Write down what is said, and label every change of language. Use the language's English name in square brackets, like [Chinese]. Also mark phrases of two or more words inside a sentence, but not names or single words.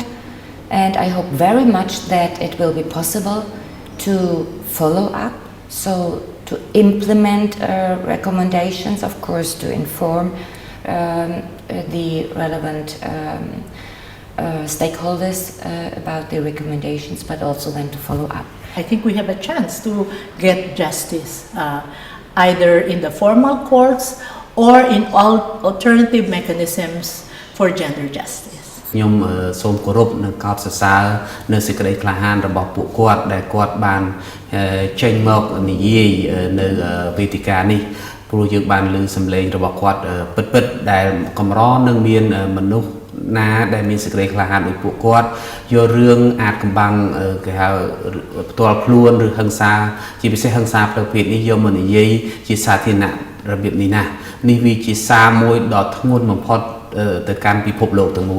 [English] And I hope very much that it will be possible to follow up, so to implement recommendations, of course, to inform the relevant stakeholders about the recommendations, but also then to follow up. I think we have a chance to get justice, either in the formal courts or in all alternative mechanisms for gender justice. [Khmer] ខ្ញុំសូមគោរពនិងកោតសរសើរនៅសេចក្តីក្លាហានរបស់ពួកគាត់ដែលគាត់បានចេញមកនិយាយ នៅវេទិកានេះព្រោះយើងបានឮសម្លេងរបស់គាត់ពិតៗដែលកម្រនឹងមានមនុស្សណាដែលមានសេចក្តីក្លាហានដូចពួកគាត់យករឿងអាចកំបាំងគេហៅផ្ទាល់ខ្លួនឬហិង្សាជាពិសេសហិង្សាផ្លូវភេទនេះយកមកនិយាយជាសាធារណៈរបៀបនេះណានេះវាជាសារមួយដ៏ធ្ងន់បំផុតទៅកាន់ពិភពលោកទាំងមូល